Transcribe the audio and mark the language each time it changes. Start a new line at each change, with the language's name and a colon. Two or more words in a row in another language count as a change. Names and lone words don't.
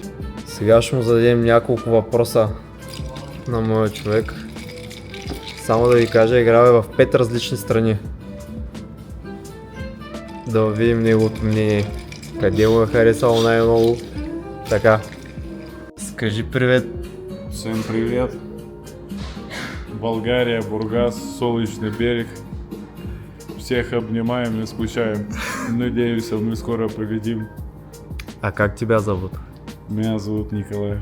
Bulgarian: Сега ще му зададем няколко въпроса на моя човек. Само да ви кажа, играл е в 5 различни страни. Да видим неговото мнение. Къде му е харесало най-много. Така.
Russian: Скажи привет. Всем привет! Болгария, Бургас, Солнечный берег. Всех обнимаем, не скучаем. Надеюсь, мы скоро победим. А как тебя зовут? Меня зовут Николай.